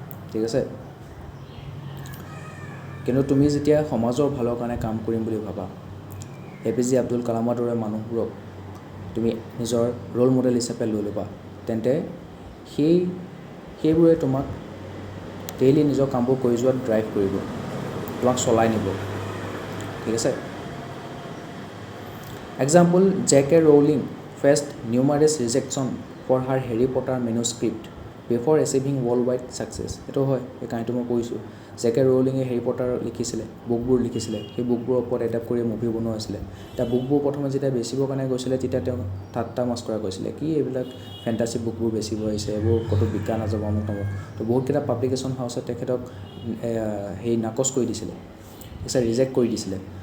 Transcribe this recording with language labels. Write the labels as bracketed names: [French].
[Assamese] ঠিক আছে, কিন্তু তুমি যেতিয়া সমাজৰ ভালৰ কাৰণে কাম কৰিম বুলি ভাবা, APJ আব্দুল কালামৰ দৰে মানুহবোৰক তুমি নিজৰ ৰোল মডেল হিচাপে লৈ ল'বা, তেন্তে সেইবোৰে তোমাক ডেইলি নিজৰ কামবোৰ কৰি যোৱাত ড্ৰাইভ কৰিব, তোমাক চলাই নিব। ঠিক আছে, example J.K. [English] Rowling faced numerous rejection for her Harry Potter manuscript before achieving worldwide success. [Assamese] এইটো হয়, এই কাহিনীটো মই কৈছোঁ। J.K. Rowling হেৰি পটাৰ লিখিছিলে, বুকবোৰ লিখিছিলে, সেই বুকবোৰৰ ওপৰত এডাপ্ট কৰি মুভি বনোৱা হৈছিলে। এতিয়া বুকবোৰ প্ৰথমে যেতিয়া বেচিবৰ কাৰণে গৈছিলে তেতিয়া তেওঁ ঠাট্টা মস্কৰা কৰিছিলে, কি এইবিলাক ফেণ্টাচি বুকবোৰ বেচিব আহিছে, এইবোৰ ক'তো বিকা নাযাব আমুক তামুক। তো বহুতকেইটা পাব্লিকেশ্যন হাউচে তেখেতক সেই নাকচ কৰি দিছিলে, ঠিক আছে, ৰিজেক্ট কৰি দিছিলে।